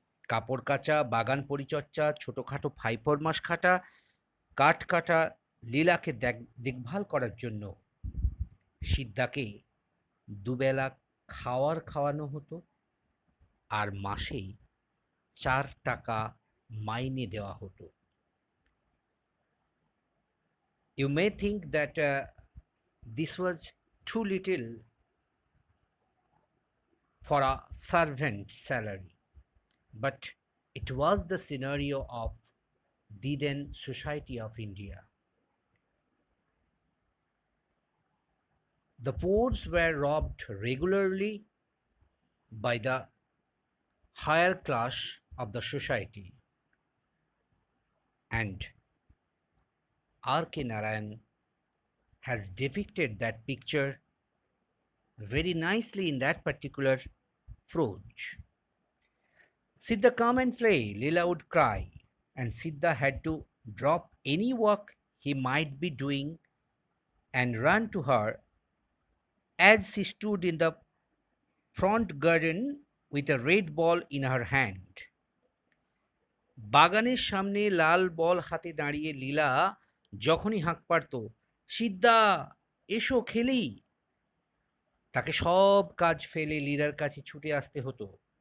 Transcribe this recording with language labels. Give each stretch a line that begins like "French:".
Bangla: কাপড় কাচা, বাগান পরিচর্যা, ছোটখাটো ফাইফরমাস খাটা, কাঠ কাটা, লীলাকে দেখভাল করার জন্য সিদ্ধাকে দুবেলা খাওয়ানো হতো, আর মাসে 4 টাকা মাইনে দেওয়া হতো।
English: You may think that this was too little for a servant salary, but it was the scenario of the then society of India. The poor were robbed regularly by the higher class of the society, and R.K. Narayan has depicted that picture very nicely in that particular prose. "Siddha, come and play," Leela would cry, and Siddha had to drop any work he might be doing and run to her as she stood in the front garden with a red ball in her hand.
Bangla: বাগানের সামনে লাল বল হাতে দাঁড়িয়ে লীলা যখনই হাঁক পারত, "সিদ্ধা, এসো খেলি," তাকে সব কাজ ফেলে লীলার কাছে ছুটে আসতে হতো।